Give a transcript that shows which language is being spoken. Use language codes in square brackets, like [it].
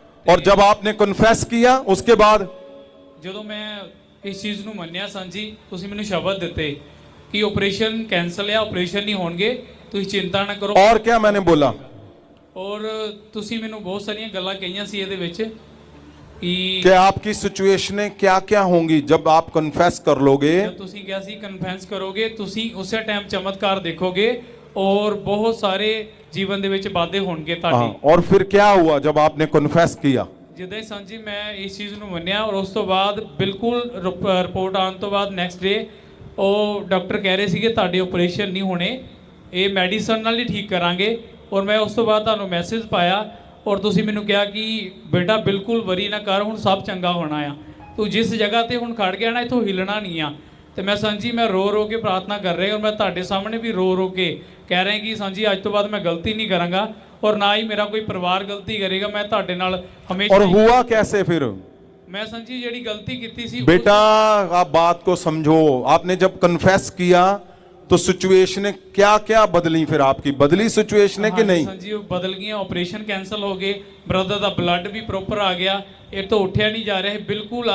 [hi] और जब आपने कन्फेस किया, उसके बाद [pa] ਜਦੋਂ ਮੈਂ ਇਸ ਚੀਜ਼ ਨੂੰ ਮੰਨਿਆ ਸਾਂਝੀ, ਤੁਸੀਂ ਮੈਨੂੰ ਸ਼ਬਦ ਦਿੱਤੇ [hi] कि ऑपरेशन कैंसिल है, ऑपरेशन नहीं होंगे, [pa] ਤੁਸੀਂ [hi] चिंता ना करो। और क्या मैंने बोला? [pa] और ਤੁਸੀਂ ਮੈਨੂੰ बहुत सारियां ਗੱਲਾਂ ਕਹੀਆਂ ਸੀ ਇਹਦੇ ਵਿੱਚ [hi] कि आपकी सिचुएशनें क्या क्या होंगी जब आप कन्फेस कर लोगे। [pa] जब ਤੁਸੀਂ ਕਿਹਾ ਸੀ ਕਨਫੈਂਸ ਕਰੋਗੇ, ਤੁਸੀਂ ਉਸੇ ਟਾਈਮ ਚਮਤਕਾਰ ਦੇਖੋਗੇ ਔਰ ਬਹੁਤ ਸਾਰੇ ਜੀਵਨ ਦੇ ਵਿੱਚ ਵਾਧੇ ਹੋਣਗੇ हाँ, ਤੁਹਾਡੇ। [hi] और फिर क्या हुआ जब आपने कन्फेस किया? [pa] ਜਿੱਦਾਂ ਹੀ ਸਾਂਝੀ ਮੈਂ ਇਸ ਚੀਜ਼ ਨੂੰ ਮੰਨਿਆ ਔਰ ਉਸ ਤੋਂ ਬਾਅਦ ਬਿਲਕੁਲ ਰਿਪੋਰਟ ਆਉਣ ਤੋਂ ਬਾਅਦ ਨੈਕਸਟ ਡੇ ਉਹ ਡਾਕਟਰ ਕਹਿ ਰਹੇ ਸੀਗੇ ਤੁਹਾਡੇ ਆਪਰੇਸ਼ਨ ਨਹੀਂ ਹੋਣੇ, ਇਹ ਮੈਡੀਸਨ ਨਾਲ ਹੀ ਠੀਕ ਕਰਾਂਗੇ। ਔਰ ਮੈਂ ਉਸ ਤੋਂ ਬਾਅਦ ਤੁਹਾਨੂੰ ਮੈਸੇਜ ਪਾਇਆ ਔਰ ਤੁਸੀਂ ਮੈਨੂੰ ਕਿਹਾ ਕਿ ਬੇਟਾ ਬਿਲਕੁਲ ਵਰੀ ਨਾ ਕਰ, ਹੁਣ ਸਭ ਚੰਗਾ ਹੋਣਾ ਆ, ਤੂੰ ਜਿਸ ਜਗ੍ਹਾ ਤੇ ਹੁਣ ਖੜ ਗਿਆ ਨਾ ਇੱਥੋਂ ਹਿੱਲਣਾ ਨਹੀਂ ਆ। ਤੇ ਮੈਂ ਸਾਂਝੀ ਮੈਂ ਰੋ ਰੋ ਕੇ ਪ੍ਰਾਰਥਨਾ ਕਰ ਰਿਹਾ ਔਰ ਮੈਂ ਤੁਹਾਡੇ ਸਾਹਮਣੇ ਵੀ ਰੋ ਰੋ ਕੇ ਕਹਿ ਰਿਹਾ ਕਿ ਸਾਂਝੀ ਅੱਜ ਤੋਂ ਬਾਅਦ ਮੈਂ ਗਲਤੀ ਨਹੀਂ ਕਰਾਂਗਾ [hi] और ना ही मेरा कोई परिवार गलती करेगा। [pa] मैं ਤੁਹਾਡੇ ਨਾਲ हमेशा। [hi] और हुआ कैसे फिर? [pa] मैं संजी जेडी गलती की थी [hi] बेटा आप बात को समझो, आपने जब कन्फेस किया तो सिचुएशन क्या क्या बदली? फिर आपकी बदली सिचुएशन कि नहीं? संजी बदल गई, ऑपरेशन कैंसिल हो गए, ब्रदर का ब्लड भी प्रॉपर आ गया, एक तो उठा नहीं जा रहा है बिल्कुल।